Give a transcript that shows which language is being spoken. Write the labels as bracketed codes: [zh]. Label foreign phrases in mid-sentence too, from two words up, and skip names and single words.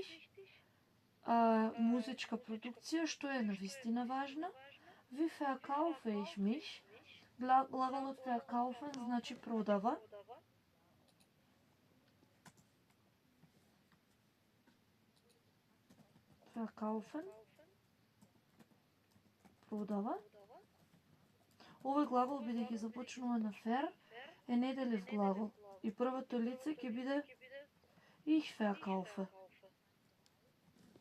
[mk] Музичка продукција, што е навистина важна. [de] Wie verkaufe ich mich? [mk] Глаголот verkaufen значи продава. [de] Verkaufen. [mk] Продава. Овој глагол бидејќи започнува на fer е неделив глагол и првото лице ќе биде [de] ich verkaufe.